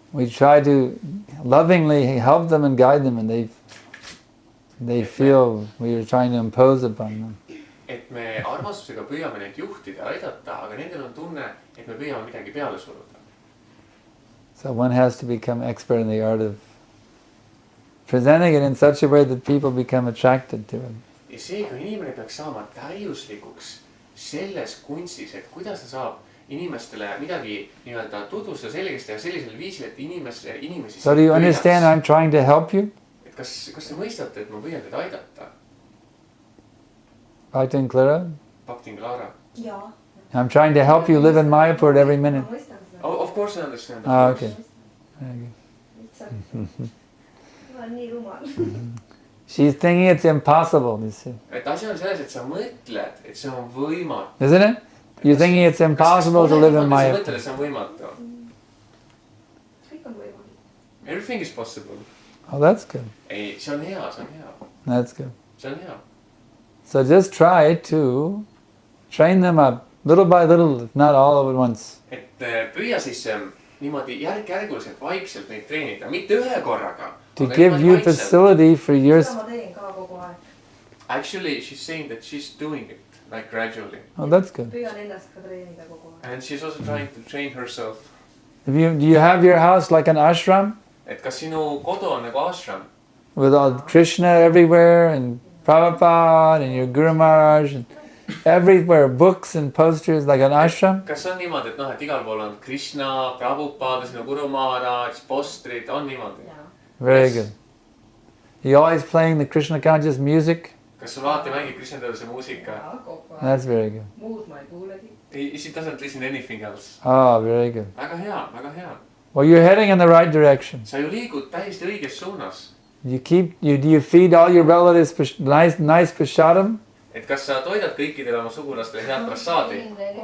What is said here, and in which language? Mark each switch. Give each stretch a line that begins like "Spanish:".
English: We try to lovingly help them and guide them, and they feel we are trying to impose upon them.
Estonian: et me armastusega püüame neid juhtida ja aidata, aga nendel on tunne, et me püüame midagi peale suruda.
English: So one has to become expert in the art of presenting it in such a way that people become attracted to it.
Estonian: ja seega inimene peaks saama täiuslikuks selles kunstis, et kuidas ta saab inimestele midagi nii-öelda tutvustada selgeks teha sellisel viisil, et inimesi
English: So do you understand I'm trying to help you?
Estonian: et kas te mõistate, et ma püüan teid aidata?
English: Bhakti and Clara? Bhakti Clara.
Estonian: jaa.
English: I'm trying to help you live in Mayapur every minute.
Estonian: ma mõistan seda.
English: Oh, of course I understand. Ah, okay. Very
Estonian: lihtsalt. ma olen nii rumal.
English: good. She's thinking it's impossible, you see.
Estonian: et asi on selles, et sa mõtled, et see on võimatu.
English: Isn't it? You're thinking it's impossible to live in
Estonian: sa
English: Mayapur.
Estonian: mõtled, et see on võimatu. kõik on võimalik.
English: Everything is possible. Oh, that's good.
Estonian: ei, see on hea, see on hea.
English: That's good.
Estonian: see on hea.
English: So just try to train them up little by little, if not all at once.
Estonian: et püüa siis niimoodi järk-järguliselt vaikselt neid treenida, mitte ühe korraga.
English: To give you facility for your...
Estonian: seda ma teen ka kogu aeg.
English: Actually, she's saying that she's doing it like gradually. Oh, that's good.
Estonian: püüan ennast ka treenida kogu aeg.
English: And she's also trying to train herself. Do you have your house like an ashram?
Estonian: et kas sinu kodu on nagu ashram?
English: With all Krishna everywhere and Prabhupada and your Guru Maharaj and everywhere, books and posters like an ashram?
Estonian: kas on niimoodi, et noh, et igal pool on Krishna, Prabhupada, sinu Guru Maharaj, postrid, on niimoodi?
English: Very Yes. good. You always playing the Krishna conscious music? kas sul alati mängib Krishna teaduse muusika?
Estonian: jaa, kogu aeg.
English: That's very good.
Estonian: muud ma ei kuulegi.
English: She doesn't listen to anything else. Oh, very good.
Estonian: väga hea, väga hea.
English: Well, you're heading in the right direction.
Estonian: sa ju liigud täiesti õiges suunas.
English: Do you feed all your relatives nice prashadam?
Estonian: et kas sa toidad kõikidele oma sugulastele head prassaadi?